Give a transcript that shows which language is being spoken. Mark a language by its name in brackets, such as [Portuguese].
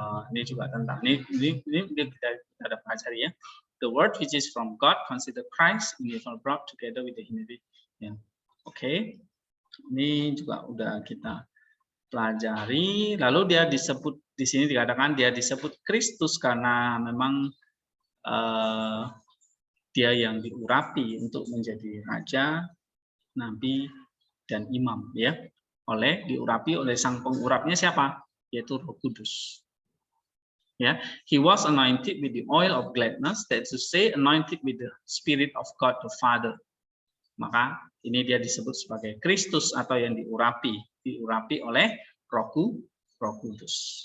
[Indonesian] Ini juga tentang ini kita ada pelajari, ya. [English] The Word which is from God, consider Christ, universal brought together with the humanity. [Indonesian] Ya. Oke. Ini juga udah kita pelajari. Lalu dia disebut di sini dikatakan dia disebut Kristus karena memang dia yang diurapi untuk menjadi raja, nabi, dan imam, ya. Diurapi oleh sang pengurapnya siapa? Yaitu Roh Kudus. [English] Ya, he was anointed with the oil of gladness, that to say anointed with the Spirit of God the Father. [Indonesian] Maka ini dia disebut sebagai Kristus atau yang diurapi oleh Roh Kudus.